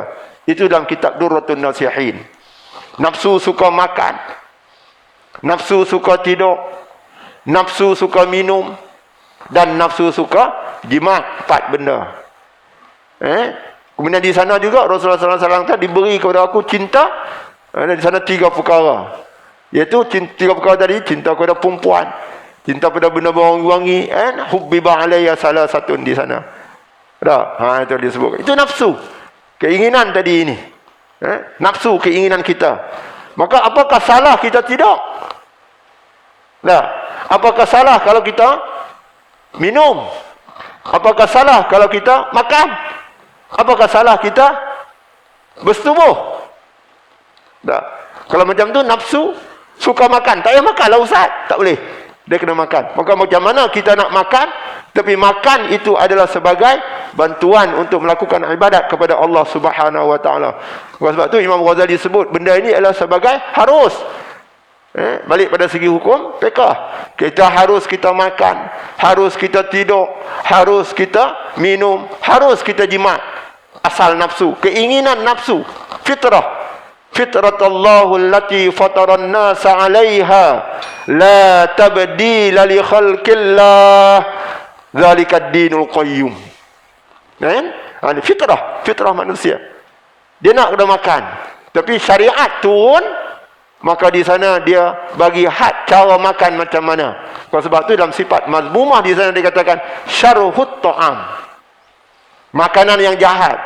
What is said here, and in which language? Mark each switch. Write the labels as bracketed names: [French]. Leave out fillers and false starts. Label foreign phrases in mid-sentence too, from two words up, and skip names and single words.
[Malay] Itu dalam kitab Durratun Nasihin. Nafsu suka makan, nafsu suka tidur, nafsu suka minum, dan nafsu suka jimat. 4 benda. Kemudian di sana juga Rasulullah SAW tadi diberi kepada aku cinta. Di sana 3 perkara. Iaitu 3 perkara tadi: cinta kepada perempuan, cinta pada benda berwangi-wangi, [Arabic] حبب إلي [Malay] salah satu di sana. Itu disebut. Itu nafsu. Keinginan tadi ini. Nafsu, keinginan kita. Maka apakah salah kita tidak? Apakah salah kalau kita minum? Apakah salah kalau kita makan? Apakah salah kita bersetubuh? Kalau macam tu nafsu suka makan, tak payah makan lah Ustaz, tak boleh, dia kena makan. Maka macam mana kita nak makan, tapi makan itu adalah sebagai bantuan untuk melakukan ibadat kepada Allah [Arabic] سبحانه وتعالى. [Malay] Sebab tu Imam Ghazali sebut benda ini adalah sebagai harus. Balik pada segi hukum fiqh, kita harus kita makan, harus kita tidur, harus kita minum, harus kita jimat. Asal nafsu, keinginan nafsu, fitrah. [Arabic] فطرت الله التي فطر الناس عليها لا تبديل لخلق الله ذلك الدين القيم. [Malay] Ini fitrah manusia. Dia nak kena makan, tapi syariat turun, maka di sana dia bagi had cara makan macam mana. Sebab tu dalam sifat mazmumah di sana dikatakan [Arabic] شره الطعام, [Malay] makanan yang jahat.